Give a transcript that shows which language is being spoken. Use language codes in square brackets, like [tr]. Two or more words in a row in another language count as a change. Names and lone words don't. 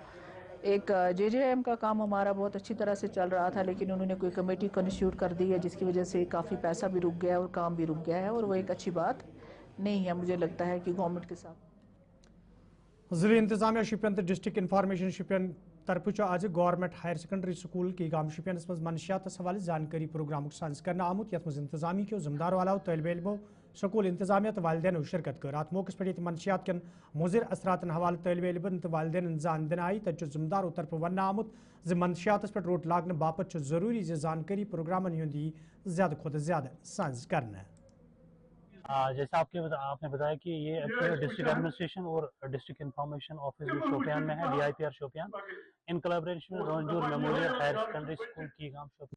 [hi] एक जेजेएम का काम हमारा बहुत अच्छी तरह से चल रहा था, लेकिन उन्होंने कोई [en] committee constitute [hi] कर दी है जिसकी वजह से काफ़ी पैसा भी रुक गया है और काम भी रुक गया है, और वो एक अच्छी बात नहीं है मुझे लगता है कि गवर्नमेंट के साथ। [ks] ज़िले इंतजामिया शुपियन तो [en] district information [ks] शुपियन तरफ आज गवर्नमेंट हायर सेकेंडरी स्कूल की गाम शुपियनस मज मनशियात हवाले जानकारी प्रोग्राम साज कर आमुत यथ मज इंतजामी के जमदार वालाओ तलब इलमो स्कूल इंतजामिया तो वालदेन शिरकत कर अत मौके पे मनशियात कन मुजिर असरात हवाले तलब इलमन तो वालदेन जान दिन आई तक जमदारों तरफ वन आमुत ज मनशियात पे रोट लागन बापत जरूरी जानकारी प्रोग्राम ज्यादा खुद ज्यादा साज करना। [hi] जैसे आपने बताया कि ये [en] district administration [hi] और [en] district information office [hi] जो शोपियान में है, DIPR शोपियान, [en] in collaboration [hi] में रंजूर मेमोरियल हायर सेकेंडरी स्कूल की गांव शोपियान।